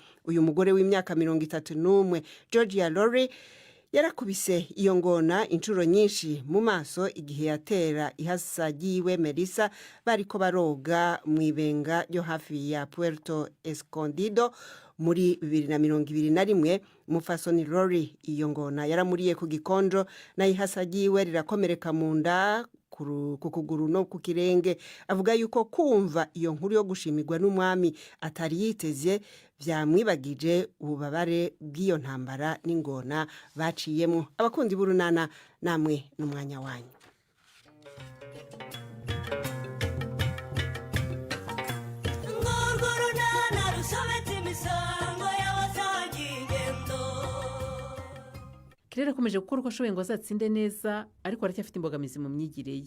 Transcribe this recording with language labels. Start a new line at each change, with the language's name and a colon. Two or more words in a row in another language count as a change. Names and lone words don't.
Rundi: Uyu mugore w'imyaka 31 Georgia Lori yarakubise iyo ngona inshuro nyinshi mu maso igihe yatera ihasagiwe Melissa bariko baroga mu ibenga ryo hafi ya Puerto Escondido muri 2021 umufasoni Rory iyo ngona yaramuriye ku gikonjo n'ihasa ryiwe rirakomereka mu nda ku kuguru no ku kirenge. Avuga yuko kumva iyo nkuru yo gushimirwa n'umwami atari yiteze byamwibagije ububabare bw'iyo ntambara n'ingona baciyemo.
Kinyarwanda: Abakundi b'urunana namwe n'umwanya wanyu. Kirere akomeje gukora uko ashoboye ngo azatsinde neza ariko aracyafite imbogamizi mu myigire ye.